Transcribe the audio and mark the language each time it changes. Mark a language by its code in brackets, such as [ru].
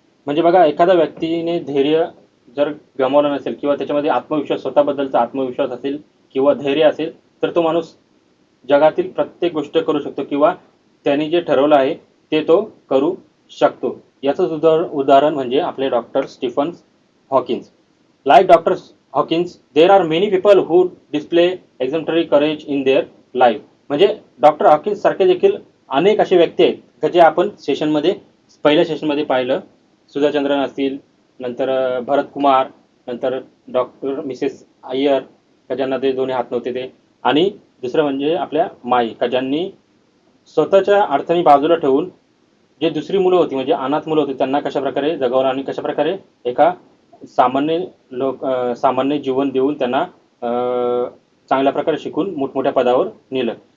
[mr] म्हणजे बघा, एखाद्या व्यक्तीने धैर्य जर गमावलं नसेल किंवा त्याच्यामध्ये आत्मविश्वास, स्वतःबद्दलचा आत्मविश्वास असेल किंवा धैर्य असेल तर तो माणूस जगातील प्रत्येक गोष्ट करू शकतो किंवा त्यांनी जे ठरवलं आहे ते तो करू शकतो. याचंच उदाहरण म्हणजे आपले doctor Stephen Hawkins. [en] Like Dr. Hawkins, there are many people who display exemplary courage in their life. [mr] म्हणजे डॉक्टर हॉकिन्स सारखे देखील अनेक असे व्यक्ती आहेत का जे आपण पहिल्या सेशनमध्ये पाहिलं. सुधाचंद्रन असतील, नंतर भरत कुमार, नंतर डॉक्टर मिसेस अय्यर का ज्यांना ते दोन्ही हात नव्हते ते, आणि दुसरं म्हणजे आपल्या माई का ज्यांनी स्वतःच्या अडचणी बाजूला ठेवून जे दुसरी मुलं होती म्हणजे अनाथ मुलं होती त्यांना कशा प्रकारे जगवलं आणि कशा प्रकारे एका सामान्य जीवन देऊन त्यांना चांगल्या प्रकारे शिकून मोठमोठ्या पदावर नेलं.